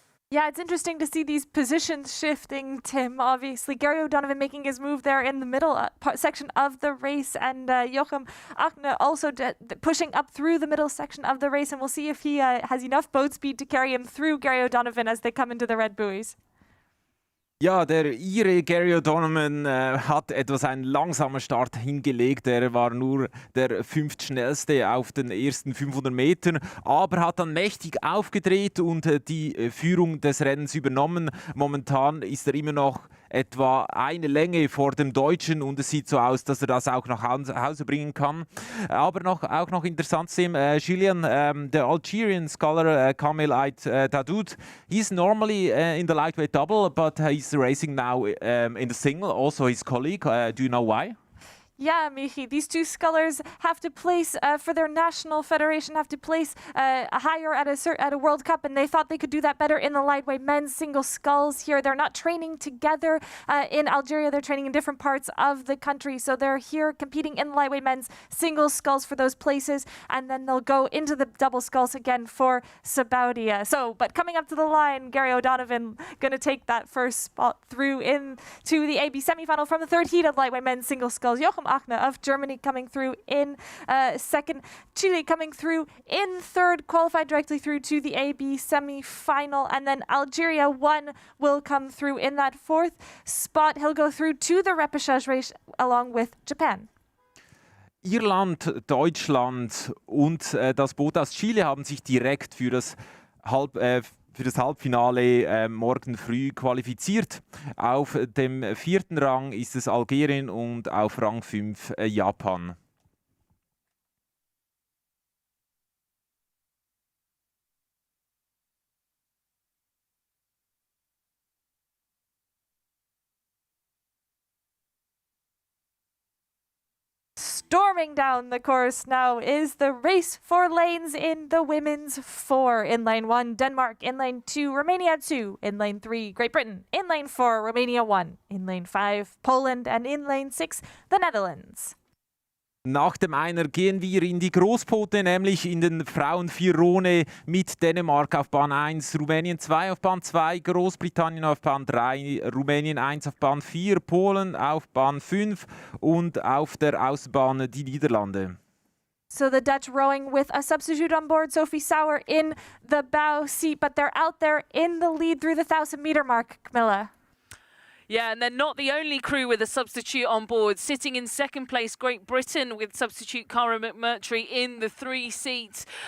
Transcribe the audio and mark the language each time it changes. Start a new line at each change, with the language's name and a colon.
English: Yeah, it's interesting to see these positions shifting, Tim. Obviously, Gary O'Donovan making his move there in the middle section of the race, and Joachim Agner also pushing up through the middle section of the race, and we'll see if he has enough boat speed to carry him through Gary O'Donovan as they come into the red buoys.
German: Ja, der Ire Gary O'Donovan hat etwas einen langsamen Start hingelegt. Er war nur der fünftschnellste auf den ersten 500 Metern, aber hat dann mächtig aufgedreht und die Führung des Rennens übernommen. Momentan ist er immer noch etwa eine Länge vor dem Deutschen und es sieht so aus, dass er das auch nach Hause bringen kann. Aber auch noch interessant zu sehen,
English: Gillian, the Algerian scholar Kamel Ait Dadoud, he's normally in the lightweight double, but he's racing now in the single, also his colleague. Do you know why? Yeah, Michi, these two scullers have to place for their national federation, have to place higher at a World Cup, and they thought they could do that better in the lightweight men's single sculls here. They're not training together in Algeria. They're training in different parts of the country. So they're here competing in the lightweight men's single sculls for those places, and then they'll go into the double sculls again for Sabaudia. But coming up to the line, Gary O'Donovan going to take that first spot through into the AB semifinal from the third heat of lightweight men's single sculls. Joachim Achner of Germany coming through in second. Chile coming through in third, qualified directly through to the AB semi-final. And then Algeria 1 will come through in that fourth spot. He'll go through to the repechage race along with Japan.
German: Irland, Deutschland und das Boot aus Chile haben sich direkt für das Halbfinale morgen früh qualifiziert. Auf dem vierten Rang ist es Algerien und auf Rang 5 Japan.
English: Storming down the course now is the race for lanes in the women's 4. In lane 1, Denmark. In lane 2, Romania 2. In lane 3, Great Britain. In lane 4, Romania 1. In lane 5, Poland. And in lane 6, the Netherlands.
German: Nach dem Einer gehen wir in die Großboote, nämlich in den Frauen-Vierone mit Dänemark auf Bahn 1, Rumänien 2 auf Bahn 2, Großbritannien auf Bahn 3, Rumänien 1 auf Bahn 4, Polen auf Bahn 5 und auf der Außenbahn die Niederlande.
English: So the Dutch rowing with a substitute on board, Sophie Sauer in the bow seat, but they're out there in the lead through the 1,000-meter mark, Camilla. Yeah, and they're not the only crew with a substitute on board. Sitting in second place, Great Britain with substitute Cara McMurtry in the 3 seats.